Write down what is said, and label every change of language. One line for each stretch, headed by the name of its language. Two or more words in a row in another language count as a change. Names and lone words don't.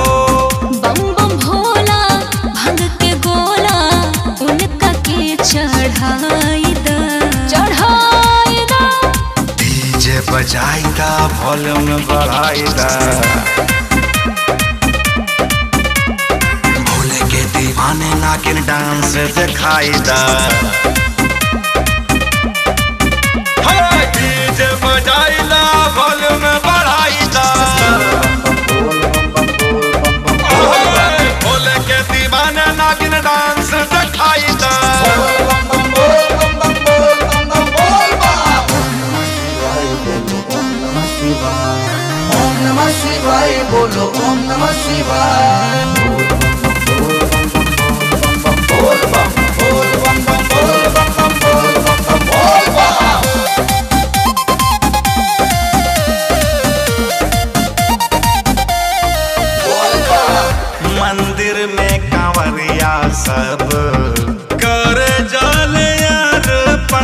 Bhojpuri: डीजे बजाई दा वॉल्यूम बढ़ाई दा भोले के दीवाने नागिन डांस दिखाई दा। डीजे बजाई दा वॉल्यूम बढ़ाई दा भोले के दीवाने नागिन डांस दिखाई दा।
Sanskrit: ओम नमः शिवाय बोलो ओम नमः शिवाय।
Bhojpuri: बोल बम बोल बम बम बोल बम बम बोल बम बम बोल बम। मंदिर में कांवरिया सब कर जल अर्पण।